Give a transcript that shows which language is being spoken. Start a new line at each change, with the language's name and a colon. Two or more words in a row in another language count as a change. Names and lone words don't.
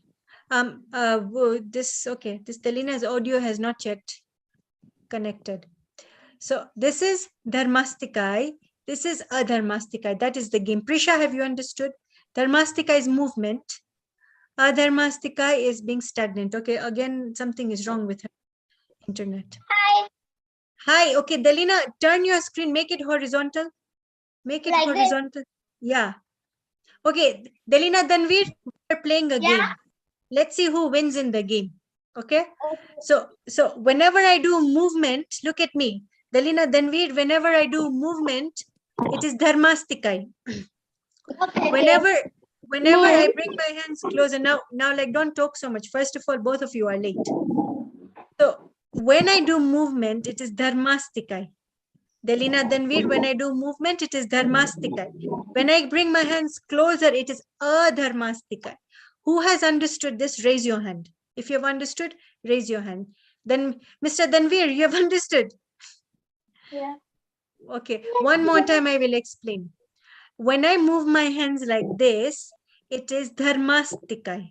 English: This Delina's audio has not yet connected. So this is dharmastikay. This is adharmastikay. That is the game. Prisha, have you understood? Dharmastikay is movement. Adharmastikay is being stagnant. Okay, again, something is wrong with her internet. Hi. Hi, okay, Delina, turn your screen, make it horizontal. Make it Like this? horizontal. Yeah. Okay, Delina, Danveer, we're playing a game. Let's see who wins in the game. Okay. So whenever I do movement, look at me. Delina, Danveer, whenever I do movement, it is dharmastikay. Okay. Whenever I bring my hands closer, now like don't talk so much. First of all, both of you are late. So when I do movement, it is dharmastikay. Delina Danveer, when I do movement, it is dharmastikay. When I bring my hands closer, it is adharmastikay. Who has understood this? Raise your hand. If you have understood, raise your hand. Then Mr. Danveer, you have understood? Yeah. Okay, one more time I will explain. When I move my hands like this, it is dharmastikay.